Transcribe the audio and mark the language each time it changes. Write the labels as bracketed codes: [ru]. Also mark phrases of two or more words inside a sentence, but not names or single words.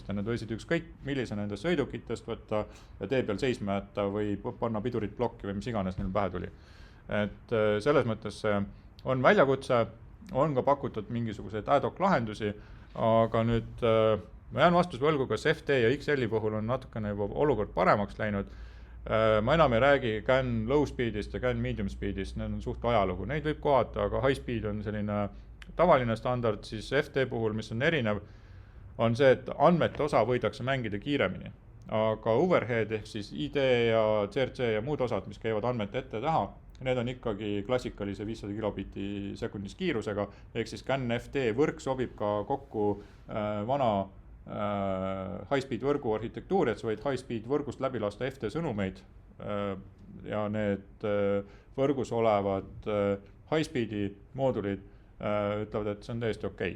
[et] Ja nad võisid ükskõik millise nendest sõidukitest võtta ja tee peal seisma jätta või panna pidurit plokki või mis iganes neil pähe tuli. Et selles mõttes on väljakutse, on ka pakutud mingisuguseid [la] ad hoc [et] lahendusi, aga nüüd ma jään vastus võlgu, kas FT ja XL-i puhul on natukene juba olukord paremaks läinud. Ma enam ei räägi CAN [en] low speedist [et] ja CAN [en] medium speedist, [et] need on suht ajalugu. Neid võib kohata, aga [en] high speed [et] on selline tavaline standard, siis FT puhul, mis on erinev, on see, et andmete osa võidakse mängida kiiremini. Aga overhead ehk siis ID ja CRC ja muud osad, mis käivad andmete ette taha, need on ikkagi klassikalise 500 kilobiti sekundis kiirusega, ehk siis CAN FT võrk sobib ka kokku vana high-speed võrgu arhitektuuri, et sa võid high-speed võrgust läbi lasta FT sõnumeid ja need võrgus olevad high-speedi moodulid ütlevad, et see on täiesti okei.